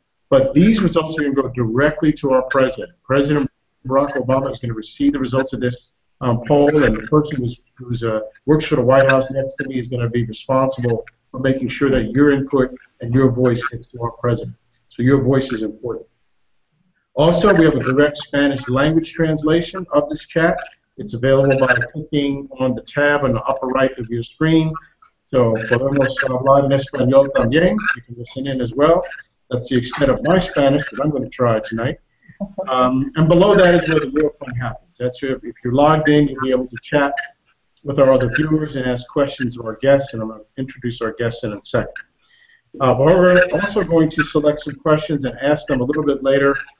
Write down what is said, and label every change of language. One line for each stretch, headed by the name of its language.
English: But these results are going to go directly to our president. President Barack Obama is going to receive the results of this poll, and the person who works for the White House next to me is going to be responsible for making sure that your input and your voice gets to our president. So your voice is important. Also, we have a direct Spanish language translation of this chat. It's available by clicking on the tab on the upper right of your screen. So,
Spanish: podemos hablar en español también.
English: You can listen in as well. That's the extent of my Spanish that I'm going to try tonight. And below that is where the real fun happens. That's if you're logged in, you'll be able to chat with our other viewers and ask questions of our guests, and I'm going to introduce our guests in a second. But we're also going to select some questions and ask them a little bit later.